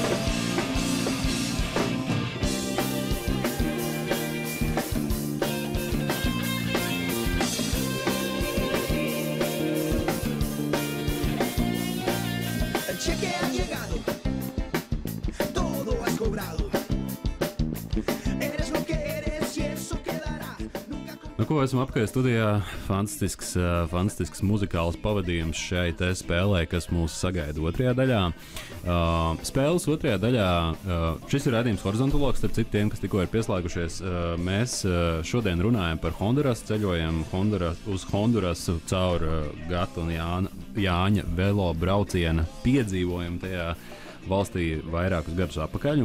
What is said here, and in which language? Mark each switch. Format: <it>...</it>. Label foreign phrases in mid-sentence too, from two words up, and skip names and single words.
<es>El cheque ha llegado, todo has cobrado. Eres lo que eres y eso quedará.</es> <lv>Ko esmu apkārt studijā? Fantastisks muzikāls pavadījums šai spēlē, kas mūs sagaida otrajā daļā. Spēles otrajā daļā šis ir raidījums Horizontāloks, starp citiem, kas tikko ir pieslēgušies. Mēs šodien runājam par Honduras, ceļojam uz Hondurasu caur Gata un Jāna Jāņa velo brauciena piedzīvojumu tajā valstī vairākus gadus atpakaļ.</lv>